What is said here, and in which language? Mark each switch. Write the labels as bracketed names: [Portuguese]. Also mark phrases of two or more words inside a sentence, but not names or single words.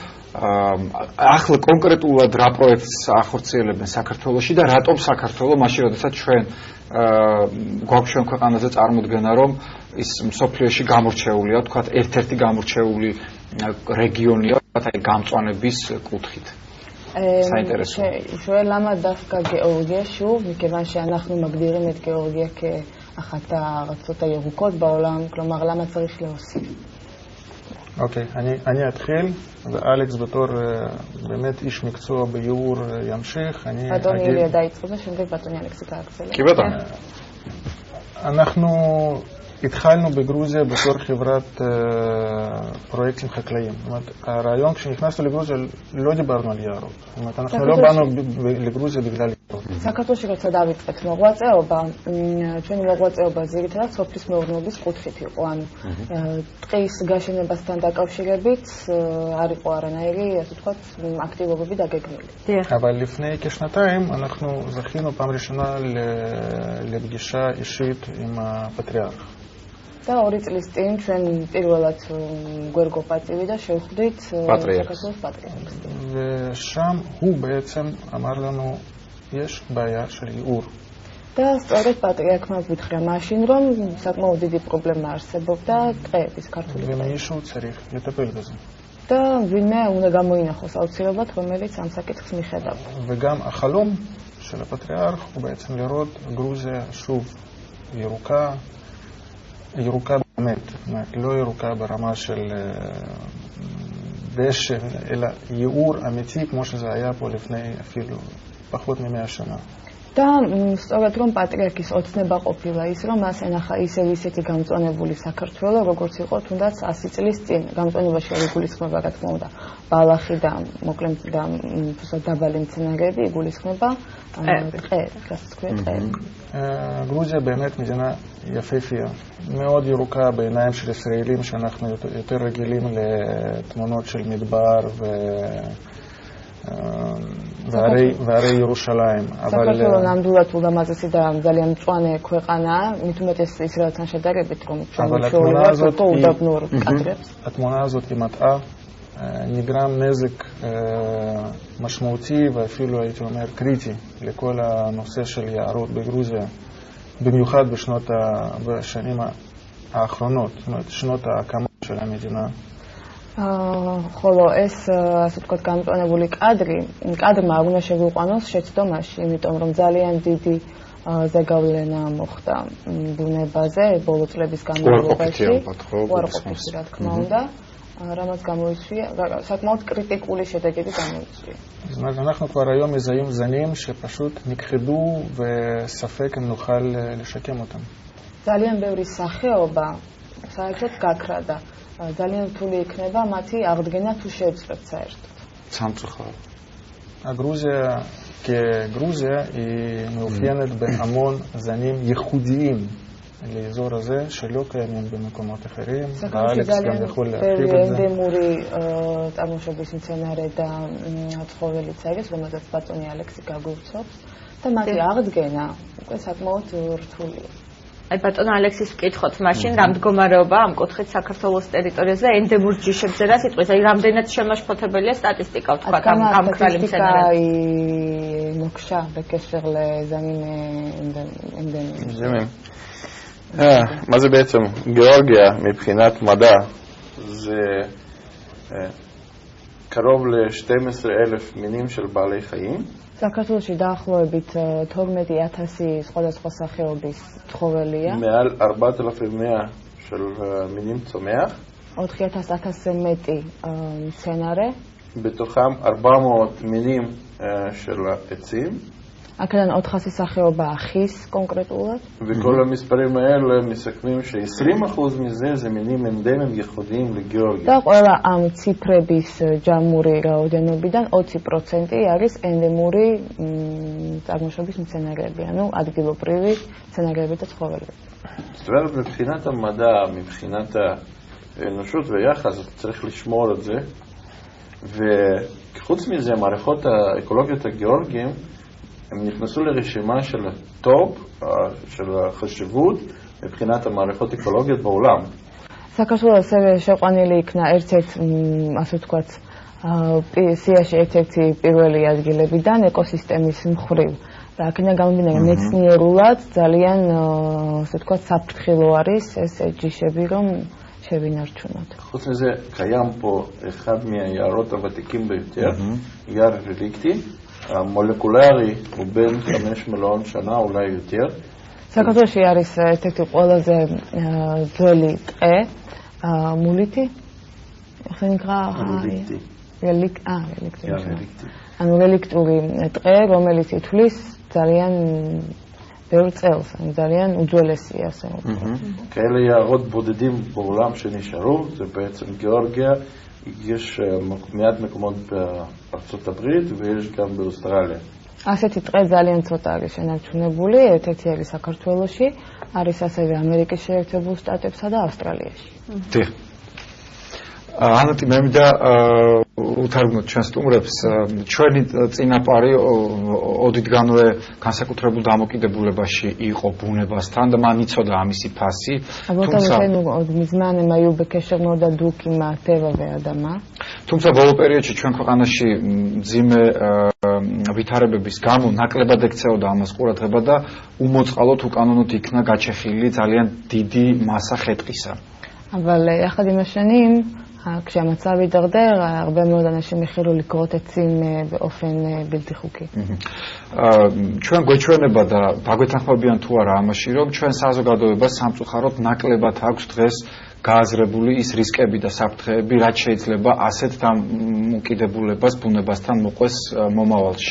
[Georgian] ახლა კონკრეტულად რა პროექტს ახორციელებენ საქართველოში და რატომ საქართველო, მაშინ როდესაც ჩვენ გვაქვს ჩვენ ქვეყანაზე წარმოდგენა, რომ ის მსოფლიოში გამორჩეულია, თქვათ, ერთ-ერთი გამორჩეული რეგიონია, აი გამწვანების კუთხით. საინტერესო. [Hebrew] למה דווקא גיאורגיה? שוב, מכיוון שאנחנו מגדירים את גיאורגיה כאחת הארצות הירוקות בעולם, כלומר, למה צריך להוסיף? אוקיי, אני אתחיל, ואלכס בתור באמת איש מקצוע ביור ימשיך. אדון איליה דייצקובה, שמדי ואדוני אלכסיקה אקסלנט. כי בטח. אנחנו התחלנו בגרוזיה בתור חברת פרויקטים חקלאיים. זאת אומרת, הרעיון כשנכנסנו לגרוזיה לא דיברנו על יערות. זאת אומרת, אנחנו לא באנו לגרוזיה בגלל יערות. [Georgian] საქართველოში როცა დავიწყეთ მოღვაწეობა, ჩვენი მოღვაწეობა ზირითადად სოფლის მეურნეობის კუთხით იყო. ანუ ტყის გაშენებასთან დაკავშირებით არ იყო არანაირი, ასე ვთქვათ, აქტივობები დაგეგმილი. [Hebrew] אבל לפני כשנתיים אנחנו זכינו פעם ראשונה לפגישה אישית עם הפטריארך. [Georgian] და 2 წლის წინ ჩვენ პირველად გვერგო პატივი და შევხვდით საქართველოს პატრიარქს. [Hebrew] ושם הוא בעצם אמר לנו יש בעיה של ייעור. [Georgian] და სწორედ პატრიარქმა ვუთხრა მაშინ, რომ საკმაოდ დიდი პრობლემა არსებობდა ტყეების ქართული ტყეების. [Hebrew] ומישהו צריך לטפל בזה. [Georgian] და ვინმე უნდა გამოინახოს აუცილებლად, რომელიც ამ საკითხს მიხედავ. [Hebrew] וגם החלום של הפטריארך הוא בעצם לראות גרוזיה שוב ירוקה. ירוקה באמת, לא ירוקה ברמה של דשא, אלא ייעור אמיתי כמו שזה היה פה לפני אפילו פחות מ100 שנה. [Georgian] და სწორედ რომ პატრიარქის ოცნება ყოფილა ის, რომ მას ენახა ისევ ისეთი გამწვანებული საქართველოს, როგორც იყო თუნდაც 100 წლის წინ. გამწვანებაში არ იგულისხმება, რა თქმა უნდა, ბალახი და მოკლედ და დაბალი მცენარეები, იგულისხმება ტყე, რაც ქვია ტყე. [Hebrew] גרוזיה באמת מדינה יפהפייה, מאוד ירוקה בעיניים של ישראלים שאנחנו יותר רגילים לתמונות של מדבר והרי ירושלים. [Georgian] საქართველოს ნამდვილად ულამაზესი და ძალიან მწვანე ქვეყანაა, მით უმეტეს ისრაელთან შედარებით, რომ ჩვეულებრივ უდაბნურ კადრებს. [Hebrew] התמונה הזאת היא מטעה, נגרם נזק משמעותי ואפילו הייתי אומר קריטי לכל הנושא של יערות בגרוזיה, במיוחד בשנים האחרונות, זאת אומרת שנות ההקמה של המדינה. [Georgian] ხოლო ეს ასე ვთქვათ გამწვანებული კადრმა არ უნდა შეგვიყვანოს შეცდომაში, იმიტომ რომ ძალიან დიდი ზეგავლენა მოხდა ბუნებაზე ბოლო წლების განმავლობაში. უარყოფითი რა თქმა უნდა. რამაც გამოიწვია, საკმაოდ კრიტიკული შედეგები გამოიწვია. [Hebrew] אנחנו כבר היום מזהים זנים שפשוט נכחדו וספק אם נוכל לשקם אותם. [Georgian] ძალიან ბევრი სახეობა საერთოდ გაქრა. ძალიან რთული იქნება მათი აღდგენა თუ შეეძლოთ საერთოდ. სამწუხაროდ. [Hebrew] גרוזיה כגרוזיה היא מאופיינת בהמון זנים ייחודיים לאזור הזה שלא קיימים במקומות אחרים. באלכס גם יכול להרחיב את זה. [Georgian] ენდემური წარმოშობის მცენარე და ცხოველიც არის, რომელზეც ბატონი ალექსი გაგვივცობს და მათი აღდგენა უკვე საკმაოდ რთულია. აი ბატონ ალექსის ვკითხოთ მაშინ რა მდგომარეობა ამ კუთხით საქართველოს ტერიტორიაზე ენდემურ ჯიშებზე რა სიტყვის, აი რამდენად შემაშფოთებელია სტატისტიკა ვთქვათ ამ ქრალი მცენარეების. [Hebrew] მოგშა בקשר לזנים אנדמיים. מה זה בעצם? גיאורגיה מבחינת מדע זה קרוב ל-12,000 מינים של בעלי חיים. [Georgian] საქართველოში დაახლოებით 12,000 სხვადასხვა სახეობის ცხოველია. [Hebrew] מעל 4,100 של מינים צומח. [Georgian] 4,100-ზე მეტი მცენარე. [Hebrew] בתוכם 400 מינים של עצים. [Georgian] აქედან 400 სახეობა ხის კონკრეტულად. [Hebrew] וכל המספרים האלה מסכמים ש20% מזה זה מינים אנדמיים ייחודיים לגיאורגיה. [Georgian] და ყველა ამ ციფრების ჯამური რაოდენობიდან 20% არის ენდემური წარმოშობის მცენარეები, ანუ ადგილობრივი მცენარეები და ცხოველები. [Hebrew] זאת אומרת, מבחינת המדע, מבחינת האנושות ויחס, צריך לשמור את זה. וחוץ מזה, מערכות האקולוגיות הגיאורגיים הם נכנסו לרשימה של הטופ, של החשיבות, מבחינת המערכות אקולוגיות בעולם. [Georgian] საქართველოს შეყვანილი იქნა ერთ-ერთ, ასე ვთქვათ, სიაში ერთ-ერთი პირველი ადგილებიდან ეკოსისტემის მხრივ. და აქედან გამომდინარე, მეცნიერულად ძალიან, ასე ვთქვათ, საფრთხილო არის ეს ჯიშები, რომ შევინარჩუნოთ. [Hebrew] חוץ מזה, קיים פה אחד מהיערות הוותיקים ביותר, יער רליקטי. המולקולרי הוא בין 5 מיליון שנה, אולי יותר. [Georgian] საქართველოში არის ერთ-ერთი ყველაზე ძველი ტყე, მულიթი. [Hebrew] איך זה נקרא? רליקטי. [Georgian] ანუ რელიქტური ტყე, რომელიც ითვლის ძალიან ბევრ წელს, ანუ ძალიან უძველესია, ასე ვთქვათ. [Hebrew] כאלה יערות בודדים בעולם שנשארו, זה בעצם גיאורגיה. יש מעט מקומות בארצות הברית ויש גם באוסטרליה. [Georgian] ასეთი ტყე ძალიან ცოტა არის შენარჩუნებული, ერთ-ერთი არის საქართველოში, არის ასევე ამერიკის შეერთებულ შტატებსა და ავსტრალიაში. დიახ. ანატი მე მინდა უთარგმნოთ ჩვენ სტუმრებს ჩვენი წინაპარი ოდითგანვე განსაკუთრებულ დამოკიდებულებაში იყო ბუნებასთან და მან იცოდა ამისი ფასი. თუმცა მიზმანე მაიუ бекешер მოდა დუკიმა თევავე ადამა. თუმცა ბოლო პერიოდში ჩვენ ქვეყანაში მძიმე ვითარებების გამო ნაკლებად ექცეოდა ამას ყურადღება და უმოწყალოდ უკანონოდ იქნა გაჩეხილი ძალიან დიდი მასა ხეტყისა. [Hebrew] אבל יחד עם השנים כשהמצב יידרדר, הרבה מאוד אנשים החלו לכרות עצים באופן בלתי חוקי. [Georgian] ჩვენ გვეჩვენება და დაგვეთანხმებიან თუ არა ამაში, რომ ჩვენ საზოგადოებას სამწუხაროდ ნაკლებად აქვს დღეს გააზრებული ის რისკები და საფრთხეები, რაც შეიძლება ასეთ დამოკიდებულებას ბუნებასთან მოყვეს მომავალში.